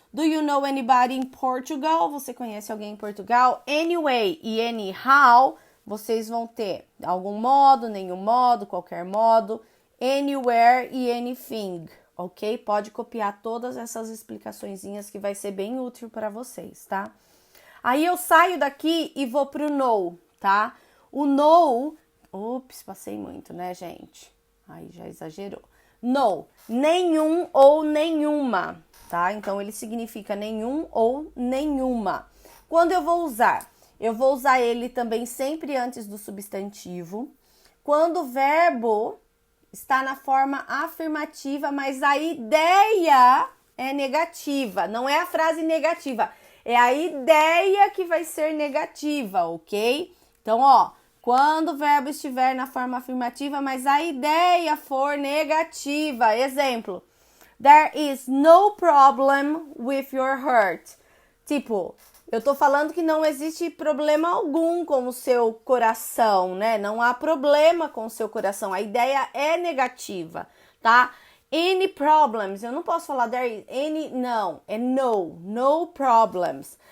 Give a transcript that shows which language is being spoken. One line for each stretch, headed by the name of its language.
English: Do you know anybody in Portugal?
Portuguese: Você conhece alguém em Portugal? Anyway e anyhow, vocês vão ter algum modo, nenhum modo, qualquer modo. Anywhere e anything, ok? Pode copiar todas essas explicaçõezinhas que vai ser bem útil para vocês, tá? Aí eu saio daqui e vou pro no. Tá? O no, passei muito, né, gente? Aí já exagerou. No, nenhum ou nenhuma, tá? Então, ele significa nenhum ou nenhuma. Quando eu vou usar? Eu vou usar ele também sempre antes do substantivo. Quando o verbo está na forma afirmativa, mas a ideia é negativa. Não é a frase negativa, é a ideia que vai ser negativa, ok? Então, quando o verbo estiver na forma afirmativa, mas a ideia for negativa.
English: Exemplo, there is no problem with your heart.
Portuguese: Tipo, eu tô falando que não existe problema algum com o seu coração, né? Não há problema com o seu coração. A ideia é negativa, tá? Any problems, eu não posso falar
English: there is any,
Portuguese: não, é no problems.